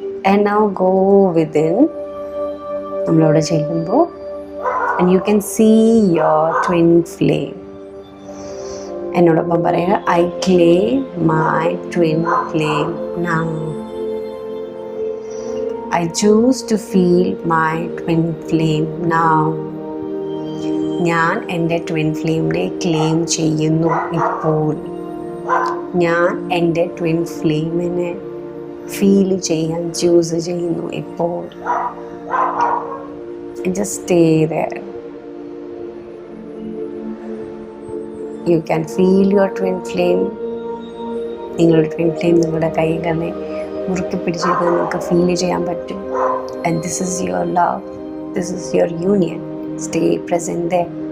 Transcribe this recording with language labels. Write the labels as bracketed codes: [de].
[en] and now go within, [ml] നമ്മളവിടെ ചെല്ലുമ്പോൾ [en] And you can see your twin flame. [ml] എന്നോടൊപ്പം പറയുക, [en] I claim my twin flame now. I choose to feel my twin flame now. [ml] ഞാൻ എൻ്റെ twin ഫ്ലെയിമിനെ claim ചെയ്യുന്നു ഇപ്പോൾ. ഞാൻ എൻ്റെ ട്വിൻ ഫ്ലെയിമിനെ ഫീൽ ചെയ്യാൻ ചൂസ് ചെയ്യുന്നു ഇപ്പോൾ. [en] Just stay there. You can feel your twin flame. [ml] നിങ്ങളുടെ ട്വിൻ ഫ്ലെയിം നിങ്ങളുടെ കൈകളെ മുറുക്കി പിടിച്ചിട്ട് നിങ്ങൾക്ക് ഫീൽ ചെയ്യാൻ പറ്റും. [en] And this is your love, this is your union. Stay present there.